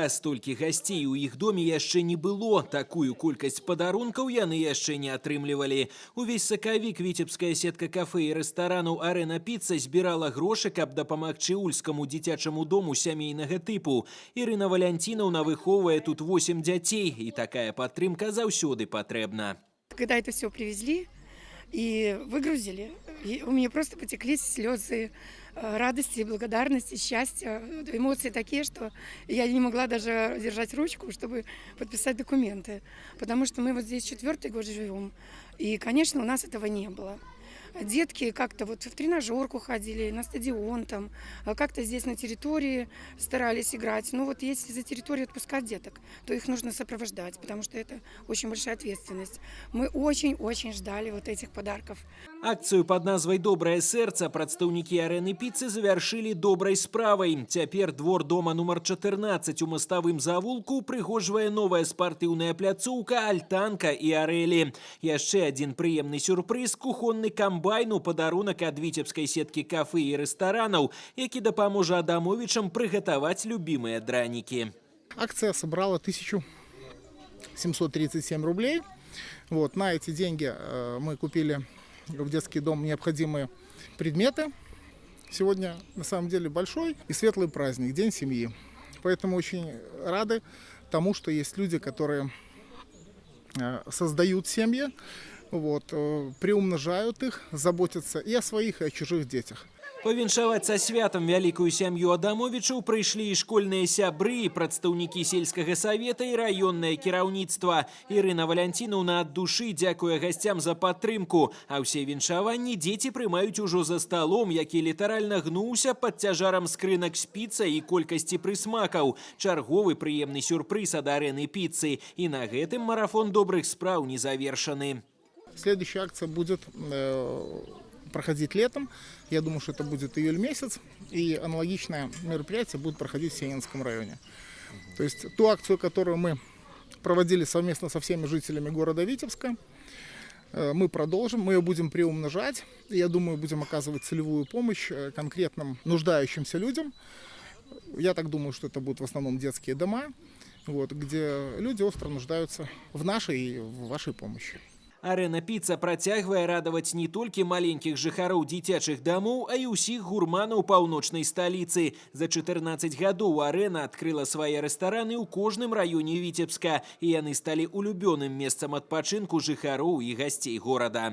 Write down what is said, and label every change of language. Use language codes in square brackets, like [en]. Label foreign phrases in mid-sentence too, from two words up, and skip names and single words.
[be] Столькі гасцей у іх доме яшчэ не было. Такую колькасць падарункаў яны яшчэ не атрымлівалі. Увесь сакавік віцебская сетка кафэ і рэстаранаў «Арэна піца» збірала грошы, каб дапамагчы ульскаму дзіцячаму дому сямейнага тыпу. Ірына Валянцінаўна выхоўвае тут 8 дзяцей, і такая падтрымка заўсёды патрэбна. [ru] Когда это все привезли и выгрузили, и у меня просто потекли слезы радости, благодарности, счастья, эмоции такие, что я не могла даже держать ручку, чтобы подписать документы. Потому что мы вот здесь 4-й год живем, и, конечно, у нас этого не было. Детки как-то вот в тренажерку ходили, на стадион там, как-то здесь на территории старались играть. Но вот если за территорию отпускать деток, то их нужно сопровождать, потому что это очень большая ответственность. Мы очень-очень ждали вот этих подарков. [be] Акцыю пад назвай «Добрае сэрца» прадстаўнікі арэны піцы завяршылі добрай справай. Цяпер двор дома нумар 14 у маставым завулку прыгожвае новая спартыўная пляцоўка, альтанка і арэлі. Яшчэ адзін прыемны сюрпрыз – кухонны камбайн у падарунак ад віцебскай сеткі кафэ і рэстаранаў, які дапаможа Адамовічам прыгатаваць любімыя дранікі. [ru] Акция собрала 1737 рублей. Вот, на эти деньги мы купили в детский дом необходимые предметы. Сегодня на самом деле большой и светлый праздник, День семьи. Поэтому очень рады тому, что есть люди, которые создают семьи, вот, приумножают их, заботятся и о своих, и о чужих детях. [be] Павіншаваць са святам вялікую сям'ю Адамовічаў прыйшлі і школьныя сябры, і прадстаўнікі сельскага савета і раённае кіраўніцтва. Ірына Валянцінаўна ад душы дзякуе гасцям за падтрымку, а ўсе віншаванні дзеці прымаюць ужо за сталом, які літаральна гнуўся пад цяжарам скрынак з піцай і колькасці прысмакаў. Чарговы прыемны сюрпрыз ад арэны піцы. І на гэтым марафон добрых спраў не завершаны. [ru] Следующая акция будет проходить летом. Я думаю, что это будет июль месяц. И аналогичное мероприятие будет проходить в Сенинском районе. То есть ту акцию, которую мы проводили совместно со всеми жителями города Витебска, мы продолжим, мы ее будем приумножать. И, я думаю, будем оказывать целевую помощь конкретным нуждающимся людям. Я так думаю, что это будут в основном детские дома, вот, где люди остро нуждаются в нашей и в вашей помощи. [be] Арэна піца працягвае радаваць не толькі маленькіх жыхароў дзіцячых дамоў, а і ўсіх гурманаў паўночнай сталіцы. За 14 гадоў арэна адкрыла свае рэстараны ў кожным раёне Віцебска, і яны сталі улюбёным месцам адпачынку жыхароў і гасцей горада.